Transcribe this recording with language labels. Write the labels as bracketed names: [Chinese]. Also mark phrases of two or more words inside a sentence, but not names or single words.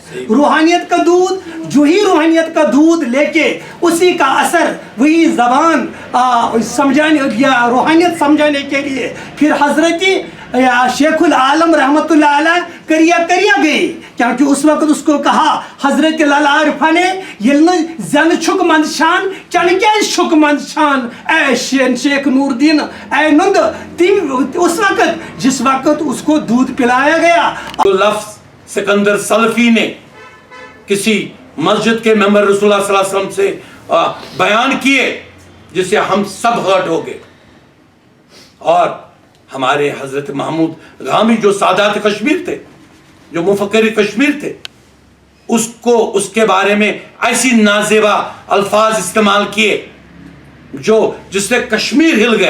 [Urdu] روحانیت کا دودھ, جو ہی روحانیت کا دودھ لے کے اسی کا اثر وہی زبان سمجھانے یا روحانیت سمجھانے کے لیے پھر حضرت شیخ العالم [Arabic] رحمت اللہ علیہ [Urdu] کریا گئی, کیونکہ اس وقت اس کو کہا حضرت لالا عارفہ نے [Kashmiri] یل زن چھک مند شان چن کیا چھک مند شان [Urdu] اے شیخ نور الدین اے نند اس وقت جس وقت اس کو دودھ پلایا گیا. تو لفظ سکندر سلفی نے کسی مسجد کے ممبر رسول اللہ [Arabic] صلی اللہ علیہ وسلم [Urdu] سے بیان کیے جس سے ہم سب ہرٹ ہو گئے, اور ہمارے حضرت محمود غامی جو سادات کشمیر تھے, جو مفکر کشمیر تھے, اس کے بارے میں ایسی نازیبا الفاظ استعمال کیے جس سے کشمیر ہل گیا.